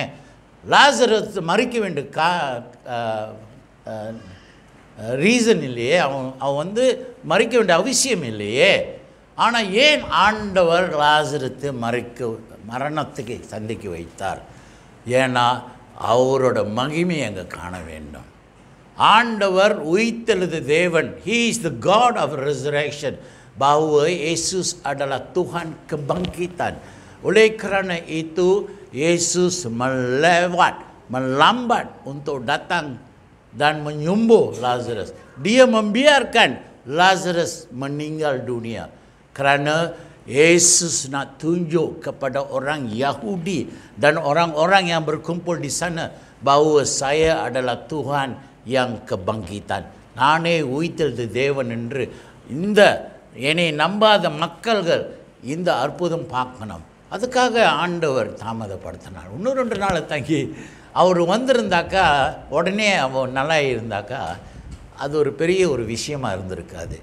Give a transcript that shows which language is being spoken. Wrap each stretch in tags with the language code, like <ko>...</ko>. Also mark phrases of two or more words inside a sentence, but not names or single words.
<ta>லாசரஸ் மறிக்க வேண்டிய ரீசன் இல்லையே, அவன் வந்து மறிக்க வேண்டிய அவசியம் இல்லையே. ஆனால் ஏன் ஆண்டவர் லாசரத்தை மரணத்துக்கு சந்திக்க வைத்தார்? ஏன்னா அவரோட மகிமையை அங்கே காண வேண்டும். ஆண்டவர் உயிர்த்தெழுந்த தேவன்,</ta> <en>He is the God of resurrection.</en> <ms>Bahwa Yesus adalah Tuhan kebangkitan. Oleh kerana itu Yesus melambat untuk datang dan menyembuh Lazarus. Dia membiarkan Lazarus meninggal dunia kerana Yesus nak tunjuk kepada orang Yahudi dan orang-orang yang berkumpul di sana bahawa saya adalah Tuhan yang kebangkitan.</ms> <ta>நானே உயிர்த்தெழுந்த தேவன் என்று இந்த என்னை நம்பாத மக்கள்கள் இந்த அற்புதம் பார்க்கணும். அதுக்காக ஆண்டவர் தாமதப்படுத்தினார். இன்னும் 2 நாள் தங்கி அவர் வந்திருந்தாக்கா, உடனே அவன் நல்லா இருந்தாக்கா, அது ஒரு பெரிய ஒரு விஷயமாக இருந்திருக்காது.</ta>